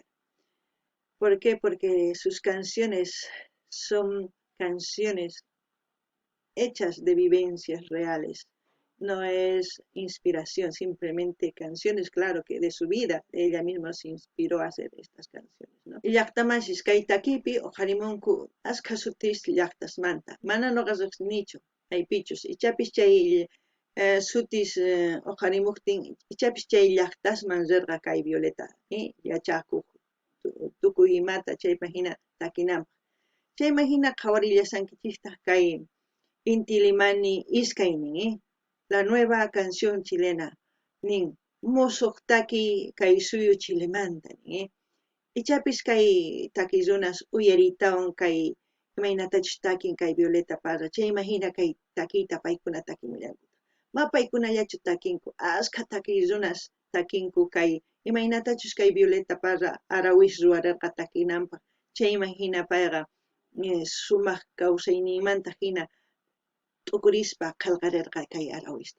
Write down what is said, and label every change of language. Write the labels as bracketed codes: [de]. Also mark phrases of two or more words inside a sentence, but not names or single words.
[es] ¿Por qué? Porque sus canciones son canciones hechas de vivencias reales. No es inspiración, simplemente canciones, claro que de su vida, ella misma se inspiró a hacer estas canciones, ¿no? [qu] Llaqtamashis kay takipi oqharimunku askha sutis llaqtasmanta. Mana noqas riqsinichu, aypichus. Ichapis chay sutis oqarimuqtin ichapis chay llaqtasman rirqa kay Violeta yachakuq tukuy imata chayman hina takinanpaq. Chayman hina qhawarillasankichistaj kay Inti Limani iskay nin [es] la nueva canción chilena [qu] nin musuq taki kay suyu Chilemanta nin ichapis kay taki runas uyaritawan kay imaynatachus takin kay Violeta Parra chayman hina kay takiyta paykuna takimuyanku. Ma paykunallachu takinku ashka taki runas takinku kay imaynatachus kay Violeta Parra Arawish ruwarirqa takinanpaq chayman hina payqa sumaq kawsayninmanta hina t'ukurispa qillqarirqa kay Arawishta.